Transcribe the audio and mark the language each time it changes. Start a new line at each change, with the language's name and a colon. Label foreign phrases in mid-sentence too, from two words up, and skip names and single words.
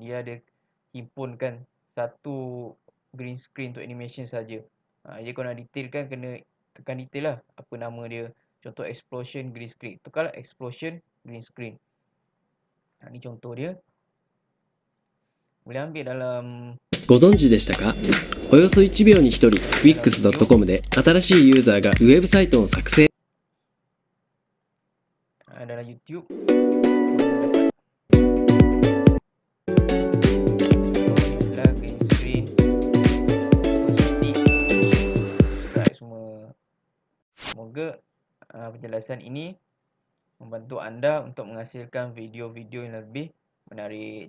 Malay: Dia ada himpunkan satu
English: green screen
Malay: untuk animation saja. Jadi kalau nak detailkan kena tekan detail lah. Apa nama dia. Contoh
English: explosion green screen.
Malay: Tukarlah
English: explosion green screen.
Malay: Ni contoh dia. Boleh ambil dalam
Japanese: ご存知でしたか？およそ1秒に1人 Wix.com で新しいユーザーがウェブサイトを作成
Malay: dalam YouTube.
English: Green screen.
Malay: Semoga penjelasan ini membantu anda untuk menghasilkan video-video yang lebih menarik.